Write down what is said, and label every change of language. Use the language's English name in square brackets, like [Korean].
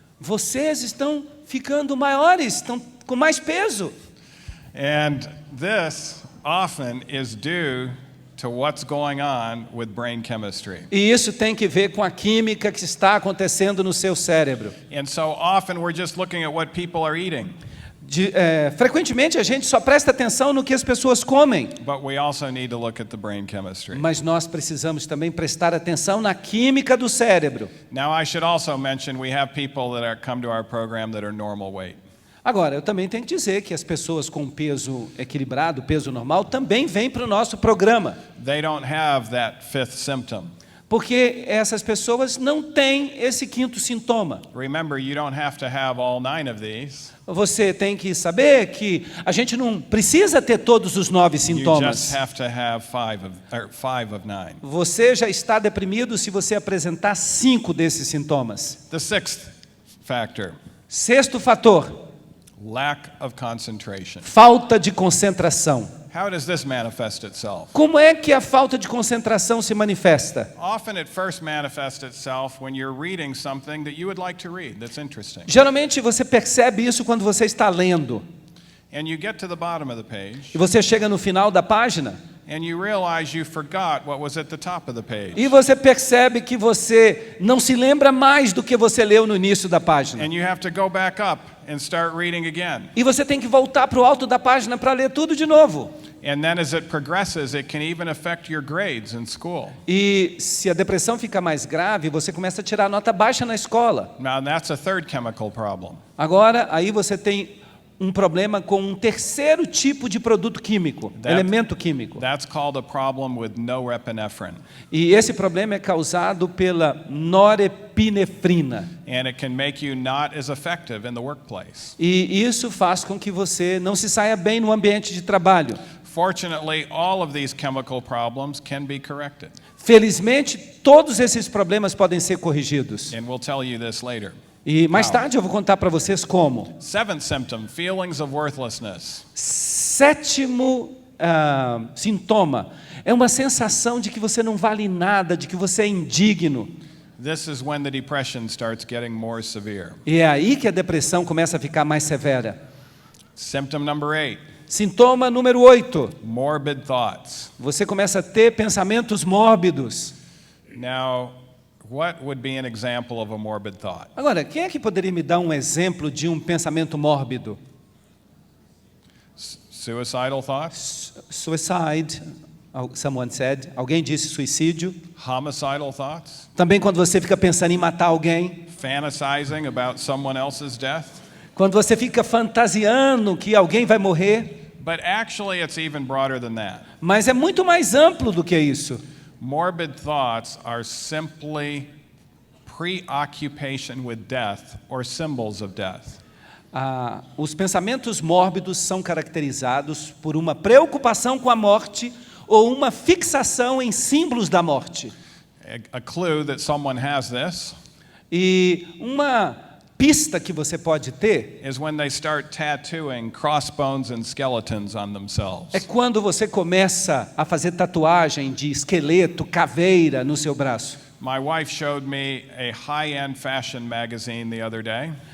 [Portuguese] Vocês estão ficando maiores, estão com mais peso. [English] And this often is due to what's going on with brain chemistry. [Portuguese] E isso tem que ver com a química que está acontecendo no seu cérebro. [English] And so often we're just looking at what people are eating. [Portuguese] Frequentemente a gente só presta atenção no que as pessoas comem. [English] But we also need to look at the brain chemistry. [Portuguese] Mas nós precisamos também prestar atenção na química do cérebro. [English] Now I should also mention we have people that are come to our program that are normal weight. [Portuguese] Agora, eu também tenho que dizer que as pessoas com peso equilibrado, peso normal, também vêm para o nosso programa. [English] They don't have that fifth symptom. [Portuguese] Porque essas pessoas não têm esse quinto sintoma. [English] Remember, you don't have to have all 9 of these. [Portuguese] Você tem que saber que a gente não precisa ter todos os 9 [English] You [Portuguese] sintomas. [English] just have to have 5 of 9. [Portuguese] Você já está deprimido se você apresentar 5 desses sintomas. [English] The sixth factor, [Portuguese] Sexto fator, [English] lack of concentration. [Portuguese] falta de concentração. [English] How does this manifest itself? [Portuguese] Como é que a falta de concentração se manifesta? [English] Often it first manifests itself when you're reading something that you would like to read that's interesting. [Portuguese] Geralmente você percebe isso quando você está lendo. [English] And you get to the bottom of the page [Portuguese] E você chega no final da página [English] and you realize you forgot what was at the top of the page. [Portuguese] e você percebe que você não se lembra mais do que você leu no início da página. [English] And you have to go back up and start reading again. [Portuguese] E você tem que voltar para o alto da página para ler tudo de novo. [English] And then as it progresses, it can even affect your grades in school. [Portuguese] E se a depressão fica mais grave, você começa a tirar nota baixa na escola. [English] Now that's a third chemical problem. [Portuguese] Agora, aí você tem um problema com um terceiro tipo de produto químico, elemento químico. [English] That's called a problem with norepinephrine. [Portuguese] E esse problema é causado pela norepinefrina. [English] And it can make you not as effective in the workplace. [Portuguese] E isso faz com que você não se saia bem no ambiente de trabalho. [English] Fortunately, all of these chemical problems can be corrected. [Portuguese] Felizmente, todos esses problemas podem ser corrigidos. [English] And we'll tell you this later. [Portuguese] E mais tarde eu vou contar para vocês como. [English] Seventh symptom, feelings of worthlessness. [Portuguese] Sétimo sintoma é uma sensação de que você não vale nada, de que você é indigno. [English] This is when the depression starts getting more severe. [Portuguese] E é aí que a depressão começa a ficar mais severa. [English] Symptom number 8, [Portuguese] Sintoma número 8. [English] morbid thoughts. [Portuguese] Você começa a ter pensamentos mórbidos. [English] Now, what would be an example of a morbid thought? [Portuguese] Agora, quem é que poderia me dar um exemplo de um pensamento mórbido? [English] Suicidal thoughts? Suicide, someone said. [Portuguese] Alguém disse suicídio. [English] Homicidal thoughts? [Portuguese] Também quando você fica pensando em matar alguém. [English] Fantasizing about someone else's death? [Portuguese] Quando você fica fantasiando que alguém vai morrer. [English] But actually, it's even broader than that. [Portuguese] Mas é muito mais amplo do que isso. [English] Morbid thoughts are simply preoccupation with death or symbols of death. [Portuguese] Os pensamentos mórbidos são caracterizados por uma preocupação com a morte ou uma fixação em símbolos da morte. [English] A clue that someone has this [Portuguese] E uma pista que você pode ter [English] is when they start tattooing crossbones and skeletons on themselves. [Portuguese] é quando você começa a fazer tatuagem de esqueleto, caveira no seu braço. [English] My wife showed me a high-end fashion magazine the other day.